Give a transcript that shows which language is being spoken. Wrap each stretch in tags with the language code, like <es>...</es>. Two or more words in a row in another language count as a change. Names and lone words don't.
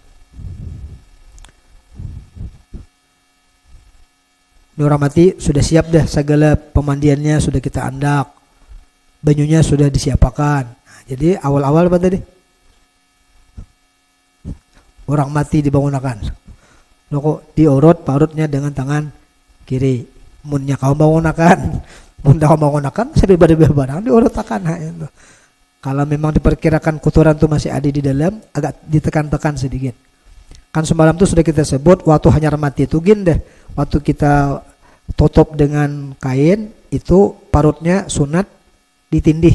<bjn>Ini orang mati sudah siap dah segala pemandiannya sudah kita andak. Banyunya sudah disiapkan. Jadi awal-awal apa tadi? Orang mati dibangunkan. Loko diurut parutnya dengan tangan kiri. Munnya kau bangunkan, mun dah bangunkan sampai barang diurut akan itu. Kalau memang diperkirakan kotoran itu masih ada di dalam, agak ditekan-tekan sedikit. Kan semalam itu sudah kita sebut waktu hanyar mati itu deh. Waktu kita tutup dengan kain itu parutnya sunat ditindih.</bjn>